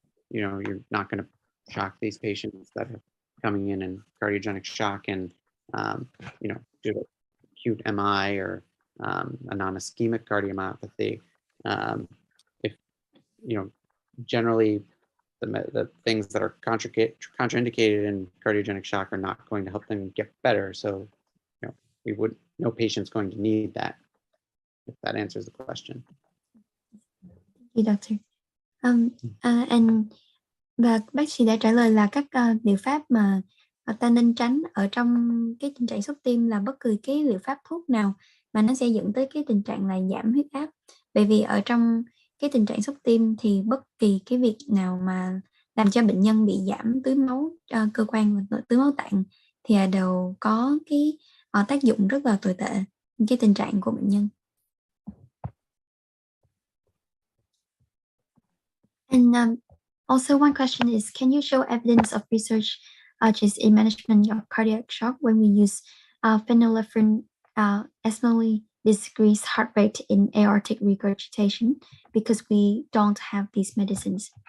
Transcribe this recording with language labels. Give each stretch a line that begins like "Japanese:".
English: You're not going to shock these patients that are coming in cardiogenic shock and due to acute MI or a non-ischemic cardiomyopathy. If generally the things that are contraindicated in cardiogenic shock are not going to help them get better. So, no patient's going to need that, if that answers the question. Thank you, doctor.
Vietnamese: Và bác sĩ đã trả lời là các liệu pháp mà ta nên tránh ở trong cái tình trạng sốc tim là bất cứ cái liệu pháp thuốc nào mà nó sẽ dẫn tới cái tình trạng là giảm huyết áp. Bởi vì ở trong cái tình trạng sốc tim thì bất kỳ cái việc nào mà làm cho bệnh nhân bị giảm tưới máu cơ quan và tưới máu tạng thì đều có cái tác dụng rất là tồi tệ cái tình trạng của bệnh nhân.
English: And also one question is, can you show evidence of research just in management of cardiac shock when we use phenylephrine esmolol decrease heart rate in aortic regurgitation, because we don't have these medicines?